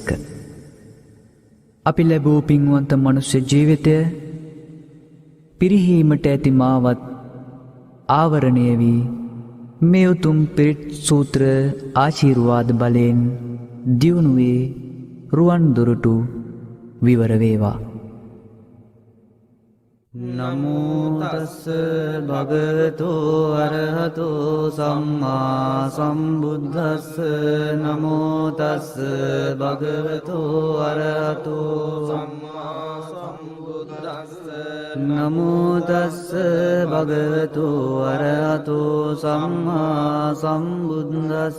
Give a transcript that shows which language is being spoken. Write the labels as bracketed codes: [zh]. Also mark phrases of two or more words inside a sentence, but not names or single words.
[si] අපි ලැබූ පින්වන්ත මනුෂ්‍ය ජීවිතය පිරිහීමට ඇති මාවත් ආවරණය වී මේ උතුම් පිරිත් සූත්‍ර ආශිර්වාද බලයෙන් දියුණුවේ රුවන් දොරටු විවර වේවා. [pi] නමෝ තස්ස භගවතු අරහතෝ සම්මා සම්බුද්දස්ස නමෝ තස්ස භගවතු අරහතෝ සම්මා සම්බුද්දස්ස නමෝ තස්ස භගවතු අරහතෝ සම්මා සම්බුද්දස්ස